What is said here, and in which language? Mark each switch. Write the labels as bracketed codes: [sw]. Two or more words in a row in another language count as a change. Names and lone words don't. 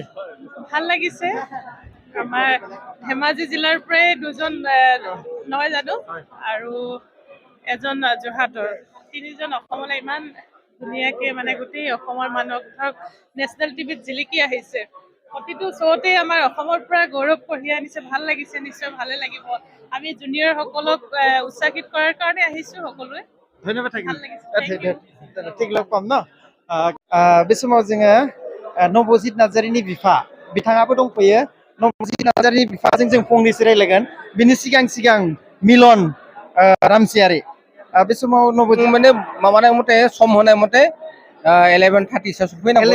[as] ভাল লাগিছে আমাৰ ধেমাজি জিলাৰ পৰাই দুজন নহয় জানো আৰু এজন যোৰহাটৰ তিনিজন অসমলৈ ইমান ধুনীয়াকে মানে গোটেই অসমৰ মানুহক ধৰক [en] national TV [as] জিলিকি আহিছে প্ৰতিটো শ্ব'তে আমাৰ অসমৰ পৰা গৌৰৱ কঢ়িয়াই আনিছে ভাল লাগিছে নিশ্চয় ভালে লাগিব আমি জুনিয়ৰ সকলক উৎসাহিত কৰাৰ কাৰণে আহিছো সকলোৱে ধন্যবাদ ঠিক লগ পাম ন [brx] बे समाव जोङो नबजित नार्जारीनि बिफा बिथाङाबो दंफैयो नबजित नार्जारीनि बिफाजों जों फंनैसो रायलायगोन बिनि सिगां मिलन रामसियारि बे समाव नबजित माने माबानाय मथे सम होनाय मथे 11:30 सो सफैनांगौ